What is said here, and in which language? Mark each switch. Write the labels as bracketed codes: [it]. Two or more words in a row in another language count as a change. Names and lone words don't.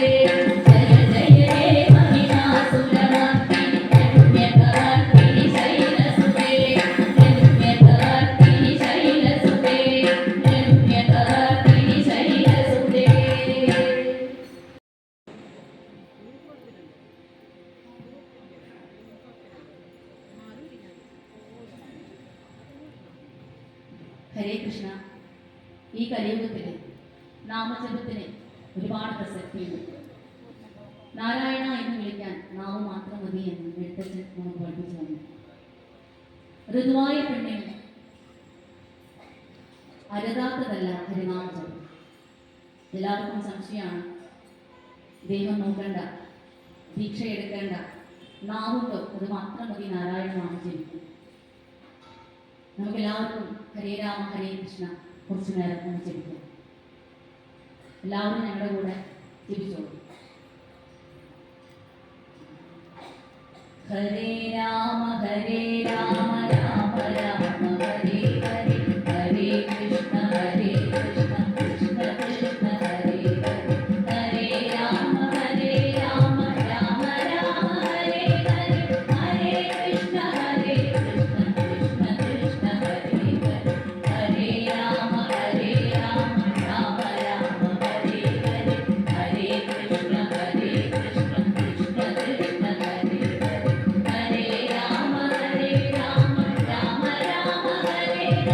[sa] जय जय हे महिषासुरमर्दिनि रम्यकवर्दिनि शैलसुते रम्यकवर्दिनि शैलसुते रम्यकवर्दिनि शैलसुते ഹരേ കൃഷ്ണ. [ml] ഈ കലിയുഗത്തിൽ നാമജപത്തിന് ഒരുപാട് പ്രസക്തിയുണ്ട്. നാരായണ എന്ന് വിളിക്കാൻ നാവ് മാത്രം മതി എന്ന് എഴുത്തച്ഛൻ നമുക്ക് പഠിപ്പിച്ചു തന്നു. ഋതുവായ പെണ്ണിന് അരുതാത്തതല്ല ഹരിനാമജപം. എല്ലാവർക്കും സംശയമാണ്. ദൈവം നോക്കേണ്ട, ദീക്ഷ എടുക്കേണ്ട, നാവുണ്ടോ അത് മാത്രം മതി നാരായണ നാമം ജപിക്കും. നമുക്കെല്ലാവർക്കും [sa] ഹരേ രാമ ഹരേ കൃഷ്ണ [ml] കുറച്ചു നേരം ഒന്ന് ജപിക്കാം. എല്ലാവരും ഞങ്ങളുടെ കൂടെ ജപിച്ചോളൂ. [sa] ഹരേ രാമ രാമ രാമ ഹരേ ഹരേ ഹരേ കൃഷ്ണ കൃഷ്ണ കൃഷ്ണ ഹരേ ഹരേ ഹരേ രാമ രാമ രാമ ഹരേ ഹരേ ഹരേ കൃഷ്ണ കൃഷ്ണ കൃഷ്ണ ഹരേ ഹരേ ഹരേ രാമ രാമ രാമ ഹരേ ഹരേ ഹരേ കൃഷ്ണ കൃഷ്ണ കൃഷ്ണ ഹരേ ഹരേ ഹരേ രാമ രാമ രാമ ഹരേ